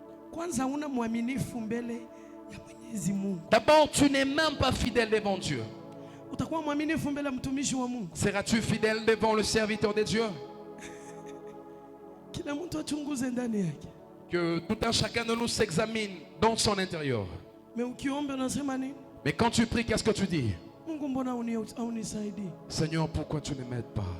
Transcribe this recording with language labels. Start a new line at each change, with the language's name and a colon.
Swahili: kwanza una mwaminifu mbele ya Mwenyezi Mungu.
French: d'abord tu n'es même pas fidèle devant Dieu.
Swahili: Utakuwa mwaminifu mbele ya mtumishi wa Mungu.
French: Seras-tu fidèle devant le serviteur de Dieu?
Swahili: Kila mtu achunguze ndani yake.
French: Que tout un chacun de nous s'examine dans son intérieur. Mais
Swahili: ukiomba unasema nini?
French: Mais quand tu pries, qu'est-ce que tu dis?
Swahili: Mungu mbona unisaidii?
French: Seigneur, pourquoi tu ne m'aides pas?